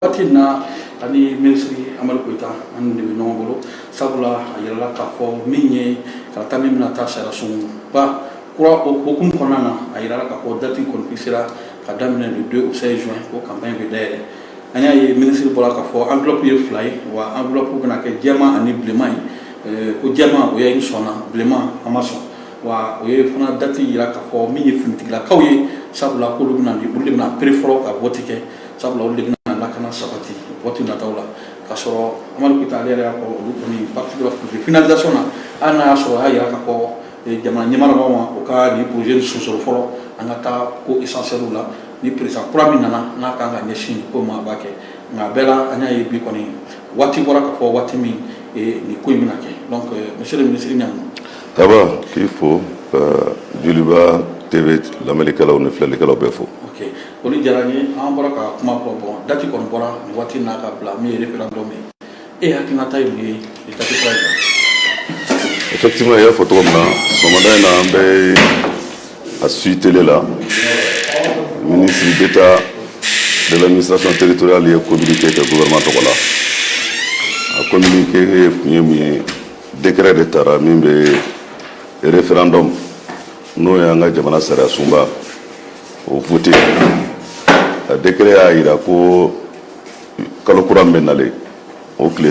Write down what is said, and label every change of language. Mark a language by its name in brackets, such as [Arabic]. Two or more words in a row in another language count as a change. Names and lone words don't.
[Bambara] Watina ani ministry Amadou Koita ani de ɲɔgɔn bolo sabula a yɛlɛla k'a fɔ min ye karata min bɛna taa sariyasunba kura o hukumu kɔnɔna na a yɛlɛla k'a fɔ date kɔni sera ka daminɛ [French] le 2 au 16 juin [Bambara] ko campagne bɛ dayɛlɛ an y'a ye ministre bɔra k'a fɔ enveloppe ye fila ye wa enveloppe bɛna kɛ jɛman ani bilenman ye ko jɛman o ye n sɔnna bilenman a ma sɔn wa o ye fana date yira k'a fɔ min ye finitigilakaw ye sabula k'olu bɛna olu de bɛna pere fɔlɔ ka vote kɛ sabula olu de bɛna lakana sabati vote nataw la k'a sɔrɔ Amadou Koita ale yɛrɛ y'a fɔ olu kɔni parti de la finalisation na hali n'a y'a sɔrɔ a y'a yira k'a fɔ jamana ɲɛmɔgɔw ma o ka nin projet sonsoro fɔlɔ an ka taa ko essentiel la ni président kura min nana n'a kan ka ɲɛsin ko ma a b'a kɛ nka a bɛɛ la an y'a ye bi kɔni waati bɔra k'a fɔ waati min nin ko in bɛna kɛ donc [French] monsieur le ministre [Bambara] Niang. D'abord k'i fo ka Joliba TV lamɛnnikɛlaw ni filɛlikɛlaw bɛɛ fo. Ok olu diyara n ye an bɔra ka kuma fɔ bon date kɔni bɔra nin waati n'a ka bila min ye référendum ye e hakilinata ye mun ye nin date kura in na. Effectivement i y'a fɔ cogo min na sɔgɔmada in na an bɛ a suit télé la [French] ministre d'État de l'administration territoriale [Bambara] ye communiqué kɛ gouvernement tɔgɔ la a communiqué kun ye mun ye décret de taara min bɛ référendum n'o ye an ka jamana sariya sunba o voté a décret y'a jira ko kalo kura min bɛ nalen o tile